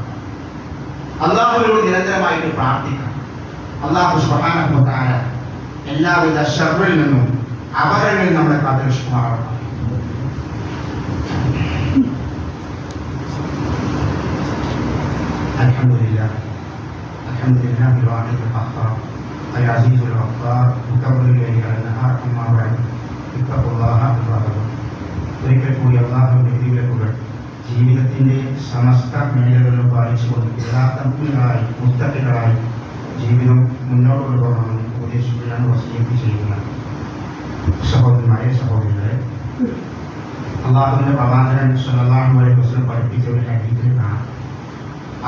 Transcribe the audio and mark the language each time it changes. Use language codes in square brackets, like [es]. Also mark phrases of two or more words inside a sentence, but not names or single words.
[ml] അല്ലാഹുവിനോട് നിരന്തരമായിട്ട് പ്രാർത്ഥിക്കാം. [ar] الله سبحانه وتعالى [ml] എല്ലാവിധ ശർറിൽ നിന്നും അപകടങ്ങളിൽ നമ്മളെ കാത്തുരക്ഷിക്കുമാറാവണം. [ar] അൽഹംദുലില്ലാഹ് الحمد لله الواحد القهار العزيز الغفار مكبر الليل على النهار أما بعد اتقوا الله واتقوا. [ml] ഒരിക്കൽ കൂടി അല്ലാഹുവിന്റെ വിധിവിലക്കുകൾ ജീവിതത്തിന്റെ സമസ്ത മേഖലകളിലും പാലിച്ചുകൊണ്ട് യഥാർത്ഥങ്ങളായി മുത്തഖികളായി ജീവിതം മുന്നോട്ട് കൊണ്ടുപോകണമെന്ന് ഉപദേശിക്കുകയാണ്, വസിയത്ത് ചെയ്യുന്നത്. സഹോദരന്മാരെ, സഹോദരികളെ, അല്ലാഹുവിന്റെ പ്രവാചകൻ [ar] صلى الله عليه وسلم [ml] പഠിപ്പിച്ച ഒരു ഹദീസിൽ കാണാം.